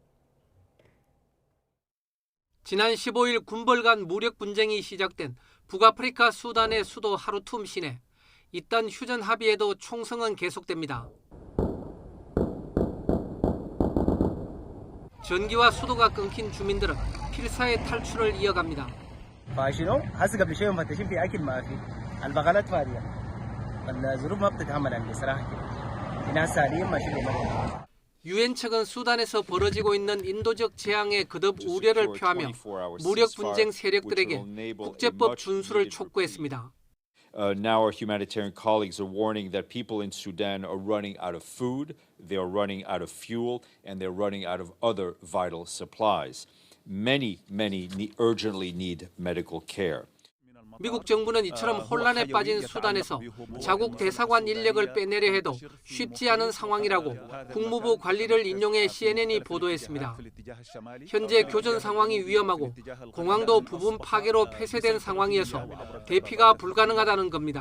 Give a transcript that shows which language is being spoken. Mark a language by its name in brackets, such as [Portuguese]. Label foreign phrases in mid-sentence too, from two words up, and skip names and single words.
[Korean] 지난 15일 군벌 간 무력 분쟁이 시작된 북아프리카 수단의 수도 하루툼 시내. 이딴 휴전 합의에도 총성은 계속됩니다. 전기와 수도가 끊긴 주민들은 필사의 탈출을 이어갑니다. [Arabic] فشنو هسه قبل شوي مفتشين في اكل ما في البقالات فاضيه الظروف ما بتتحمل عندي صراحه كده الناس حاليا ماشيين [Korean] 유엔 측은 수단에서 벌어지고 있는 인도적 재앙에 거듭 우려를 표하며 무력 분쟁 세력들에게 국제법 준수를 촉구했습니다. [English] Now our humanitarian colleagues are warning that people in Sudan are running out of food, they are running out of fuel, and they're running out of other vital supplies. Many urgently need medical care. [Korean] 미국 정부는 이처럼 혼란에 빠진 수단에서 자국 대사관 인력을 빼내려 해도 쉽지 않은 상황이라고 국무부 관리를 인용해 CNN이 보도했습니다. 현재 교전 상황이 위험하고 공항도 부분 파괴로 폐쇄된 상황이어서 대피가 불가능하다는 겁니다.